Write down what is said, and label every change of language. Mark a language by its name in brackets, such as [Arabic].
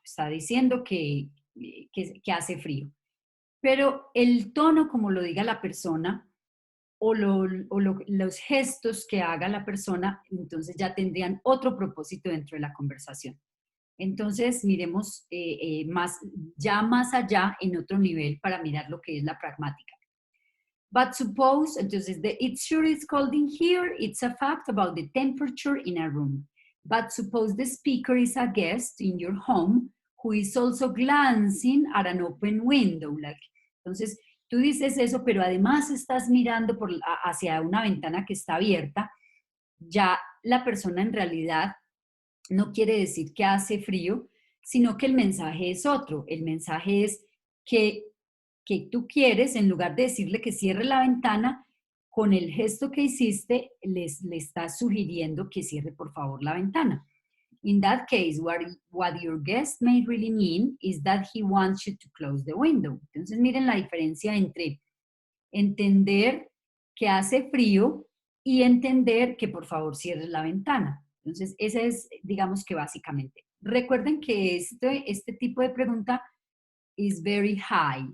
[Spanish] Está diciendo que hace frío. Pero el tono, como lo diga la persona, los gestos que haga la persona, entonces ya tendrían otro propósito dentro de la conversación. Entonces, miremos más allá en otro nivel para mirar lo que es la pragmática. [English] But suppose, entonces, it sure is cold in here, it's a fact about the temperature in a room. But suppose the speaker is a guest in your home who is also glancing at an open window. [Spanish] Entonces, tú dices eso, pero además estás mirando hacia una ventana que está abierta. Ya la persona en realidad no quiere decir que hace frío, sino que el mensaje es otro. El mensaje es que tú quieres, en lugar de decirle que cierre la ventana, con el gesto que hiciste, le estás sugiriendo que cierre por favor la ventana. [English] In that case, what your guest may really mean is that he wants you to close the window. [Spanish] Entonces, miren la diferencia entre entender que hace frío y entender que por favor cierres la ventana. Entonces, ese es, digamos que básicamente. Recuerden que este tipo de pregunta [English] is very high.